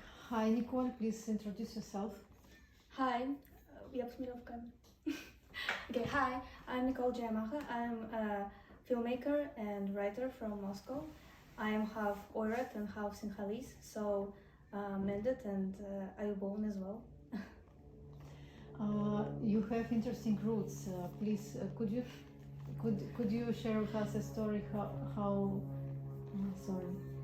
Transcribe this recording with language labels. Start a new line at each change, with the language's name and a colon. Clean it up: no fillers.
English: Hi, Nicole, please introduce yourself.
Russian: Hi, я посмотрела в камеру.
English: Okay, hi, I'm Nicole Jayamacha. I'm a filmmaker and writer from Moscow. I am half Oirat and half Sinhalese, so Mendet and Ayubon as well. You have interesting roots. Please, could you share with us a story how sorry.